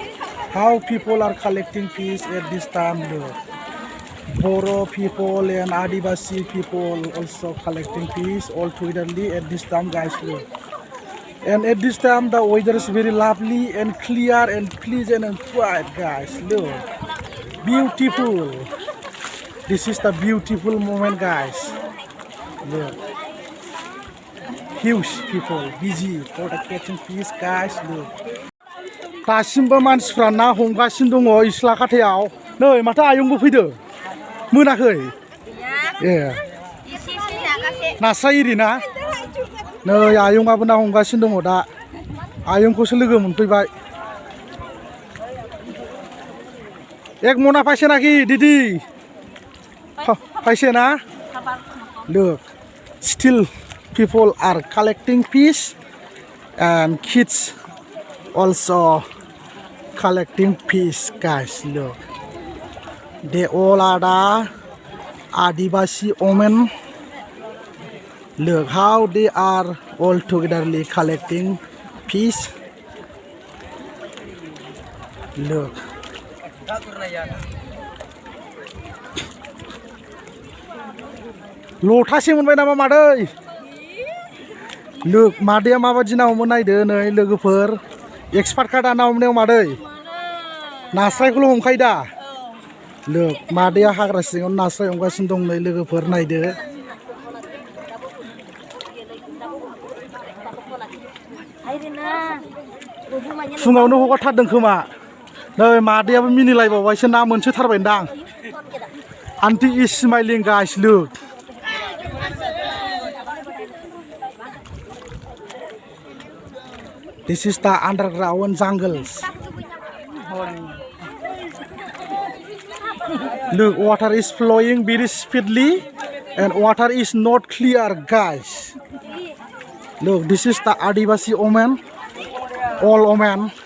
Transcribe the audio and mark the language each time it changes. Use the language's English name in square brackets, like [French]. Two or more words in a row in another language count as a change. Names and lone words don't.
[English] how people are collecting fish at this time look Boro people and Adivasi people also collecting fish all togetherly at this time guys look and at this time the weather is very lovely and clear and pleasant and quiet guys look beautiful this is the beautiful moment guys look huge people busy for the catching fish guys look [Bodo] दासिमबो मानसिफ्रा ना हमगासिनो दङ इस्लाकाटायाव नै माथो आयंबो फैदो मोनाखै ए नास्राय इरि ना नै आयंआबो ना हमगासिनो दङ दा आयंखौसो लोगो मोनफैबाय एक मना पाइसे नाखि दिदी पाइसे ना [English] look still people are collecting fish and kids also collecting fish guys look they all are the Adivasi women look how they are all togetherly collecting fish look [Bodo] लथासे मोनबाय नामा मादै look मादैया माबादि ना हमो नायदो नै लोगोफोर एक्सपार्ट काटा ना हमनायाव मादै नास्रायखौल' हमखायो दा look मादैया हाग्रा सिङाव नास्राय हमगासिनो दं नै लोगोफोर नायदो फुङावनो हगारथारदों खोमा नै मादैयाबो मिनिलायबावबायसो ना मोनसोथारबायदां [English] auntie is smiling guys [Bodo] look [English] this is the underground jungles look water is flowing very speedily and water is not clear guys look this is the Adivasi woman all women